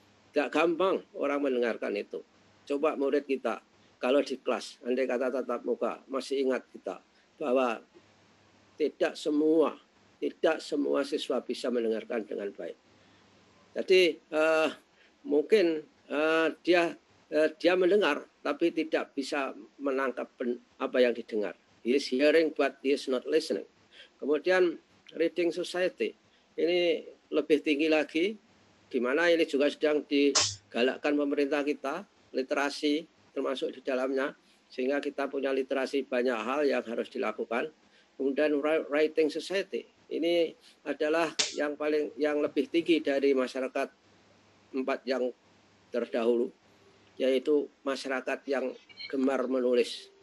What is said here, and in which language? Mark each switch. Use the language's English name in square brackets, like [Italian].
[Indonesian] Gak gampang orang mendengarkan itu. Coba murid kita, kalau di kelas, andai kata tatap muka, masih ingat kita bahwa tidak semua siswa bisa mendengarkan dengan baik. Jadi mungkin dia mendengar, tapi tidak bisa menangkap apa yang didengar. [English] He is hearing but he is not listening. [Indonesian] Kemudian reading society. Ini lebih tinggi lagi, di mana ini juga sedang digalakkan pemerintah kita, literasi termasuk di dalamnya, sehingga kita punya literasi banyak hal yang harus dilakukan. Kemudian writing society, ini adalah yang lebih tinggi dari masyarakat 4 yang terdahulu, yaitu masyarakat yang gemar menulis.